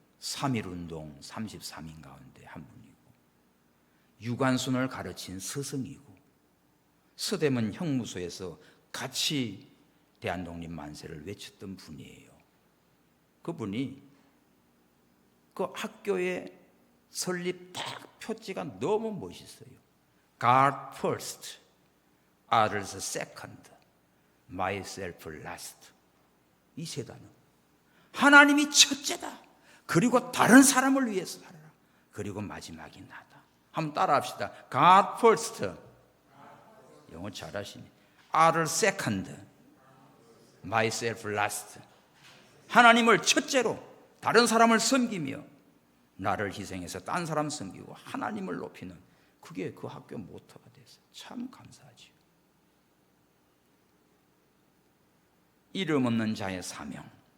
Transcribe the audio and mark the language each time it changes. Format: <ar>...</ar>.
<ko>3.1운동 33인 가운데 한 분이고, 유관순을 가르친 스승이고, 서대문 형무소에서 같이 대한독립 만세를 외쳤던 분이에요. 그분이 그 학교의 설립 딱 표지가 너무 멋있어요.</ko> <en>God first, others second, myself last.</en> <ko>이 세 단어. 하나님이 첫째다. 그리고 다른 사람을 위해서 살아라. 그리고 마지막이 나다. 한번 따라합시다.</ko> <en>God first.</en> <ko>영어 잘하시네.</ko> <en>others second, myself last.</en> <ko>하나님을 첫째로, 다른 사람을 섬기며 나를 희생해서 딴 사람 섬기고 하나님을 높이는, 그게 그 학교 모토가 됐어요. 참 감사하지요. 이름 없는 자의 사명.</ko>